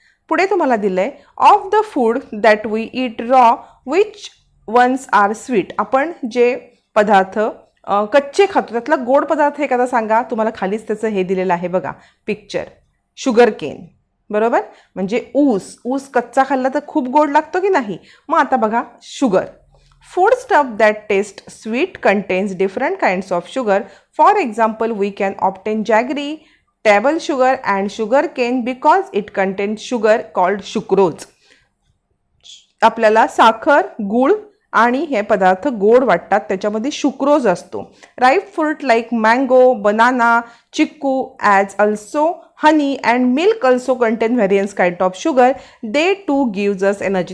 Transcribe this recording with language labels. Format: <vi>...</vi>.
<mr>पुढे तुम्हाला दिलं आहे</mr> <en>Of the food that we eat raw which ones are sweet.</en> <mr>आपण जे पदार्थ कच्चे खातो त्यातला गोड पदार्थ एखादा सांगा. तुम्हाला खालीच त्याचं हे दिलेलं आहे बघा पिक्चर. शुगर केन बरोबर म्हणजे ऊस कच्चा खाल्ला तर खूप गोड लागतो की नाही. मग आता बघा sugar.</mr> <en>Food stuff that taste sweet contains different kinds of sugar. For example, we can obtain jaggery, table sugar and sugar cane because it contains sugar called sucrose.</en> <mr>आपल्याला साखर, गूळ आणि हे पदार्थ गोड वाटतात, त्याच्यामध्ये शुक्रोज असतो.</mr> <en>Ripe fruit like mango, banana, chikoo as also honey and milk also contain various kind of sugar. They too gives us energy.</en>